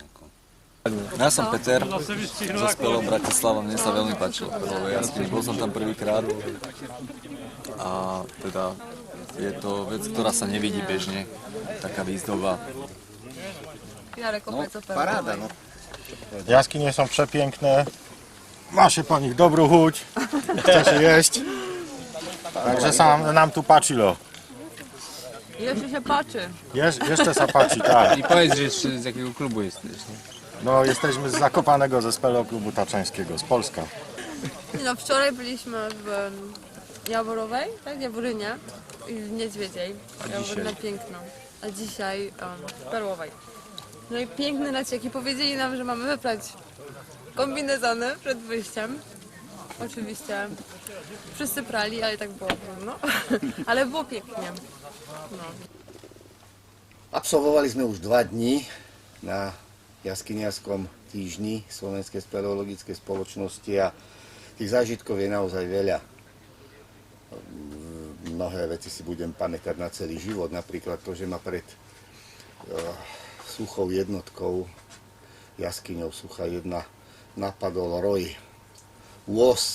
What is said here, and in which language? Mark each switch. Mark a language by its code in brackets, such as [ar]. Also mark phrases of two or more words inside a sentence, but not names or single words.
[sk] Ja som Peter, zo spevom Bratislava, mne sa veľmi páčilo Perlovej jaskyni, bol som tam prvýkrát a teda je to vec, ktorá sa nevidí bežne, taká výzdoba. No, paráda, no. [pl] Jaskynie są przepiękne, [sk] máte po nich dobrú huť, chcete jesť, takže sa nám tu páčilo. [pl] Jeszcze się patrzy. [sk] Jeszcze sa páči, tak. [pl] I powiedz, że z jakiego klubu jesteś. No, jesteśmy z Zakopanego Zespołu Klubu Taczańskiego, z Polska. No, wczoraj byliśmy w Jaworowej, tak? Jaworynie i w Niedźwiedziej. Jaworyna piękna. A dzisiaj w Perłowej. No i piękny leciek i powiedzieli nam, że mamy wybrać kombinezony przed wyjściem. Oczywiście wszyscy prali, ale tak było trudno. Ale było pięknie. No. [sk] Absolvovali sme už 2 dni na jaskyniarskom týždni Slovenskej speleologickej spoločnosti a tých zážitkov je naozaj veľa. Mnohé veci si budem pamätať na celý život, napríklad to, že ma pred suchou jednotkou, jaskyňou Suchá 1, napadol roj, ôs.